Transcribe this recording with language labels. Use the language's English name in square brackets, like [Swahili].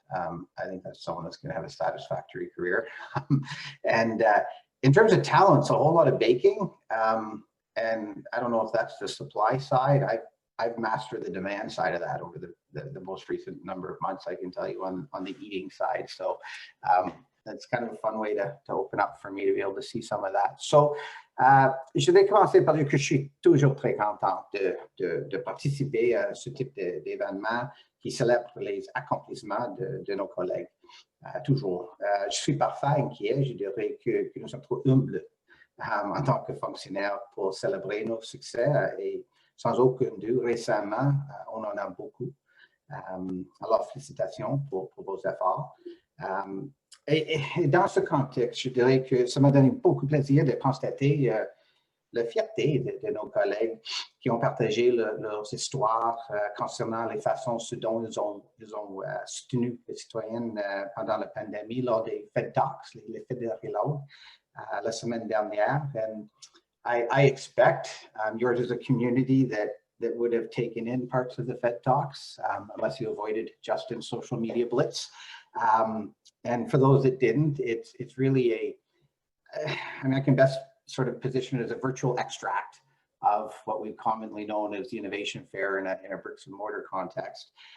[English] I think that's someone that's going to have a satisfactory career. And in terms of talents, a whole lot of baking. And I don't know if that's the supply side. I've mastered the demand side of that over the most recent number of months, I can tell you, on the eating side. So that's kind of a fun way to open up for me to be able to see some of that. [French] So je vais commencer par dire que je suis toujours très contente de participer à ce type d'événement qui célèbre les accomplissements de nos collègues. Toujours. Je suis parfois inquiet, je dirais que nous sommes trop humbles en tant que fonctionnaires pour célébrer nos succès et sans aucun doute, récemment, on en a beaucoup. Alors, félicitations pour vos efforts. Et dans ce contexte, je dirais que ça m'a donné beaucoup de plaisir de constater la fierté de nos collègues qui ont partagé leurs histoires concernant les façons dont ils ont soutenu les citoyennes pendant la pandémie lors des Fed Talks, les Fed de Reload, la semaine dernière. [English] And I expect yours is a community that that would have taken in parts of the Fed talks, unless you avoided Justin's social media blitz. And for those that didn't, it's really I mean, I can best sort of position it as a virtual extract of what we've commonly known as the Innovation Fair in a bricks and mortar context.